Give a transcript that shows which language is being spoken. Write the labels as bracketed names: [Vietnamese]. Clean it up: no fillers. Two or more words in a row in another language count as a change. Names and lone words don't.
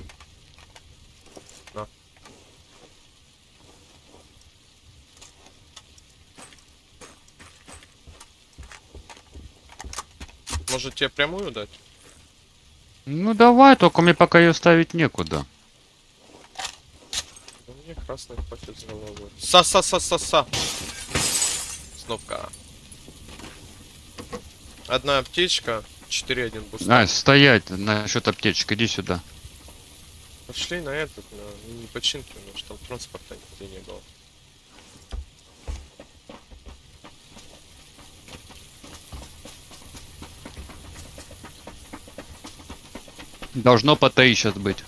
[Russian] На. Может тебе прямую дать? Ну давай, только мне пока ее ставить некуда. Ну, мне красный хватит с головой. Са-са-са-са-са. Снопка. Одна аптечка, 4-1 буст. А, стоять, насчет аптечек, иди сюда. Пошли на этот, на не починки, потому что там транспорта нигде не было. Должно по 3 сейчас быть.